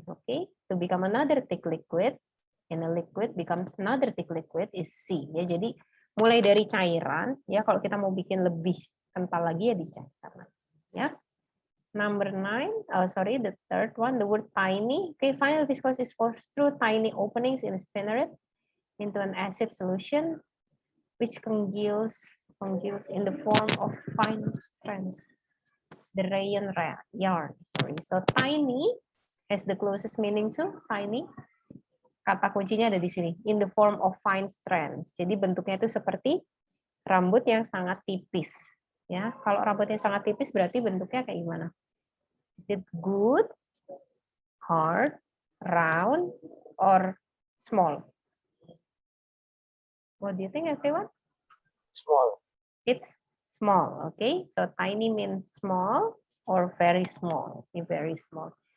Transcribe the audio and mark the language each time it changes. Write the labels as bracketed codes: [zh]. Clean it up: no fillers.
[en] Okay, to become another thick liquid, and a liquid become another thick liquid is C. [id] Ya, jadi mulai dari cairan, ya kalau kita mau bikin lebih kental lagi ya dicairkan. Ya. [en] Number 9, the third one, the word tiny. Okay, final viscose is forced through tiny openings in a spinneret. into an acid solution, which congeals in the form of fine strands, the rayon yarn. Sorry. So tiny has the closest meaning to tiny. [id] Kata kuncinya ada di sini, [en] in the form of fine strands. [id] Jadi bentuknya itu seperti rambut yang sangat tipis. Ya, kalau rambutnya sangat tipis berarti bentuknya kayak gimana? [en] Is it good, hard, round, or small? What do you think, everyone? Small. It's small, okay? So tiny means small or very small, very small.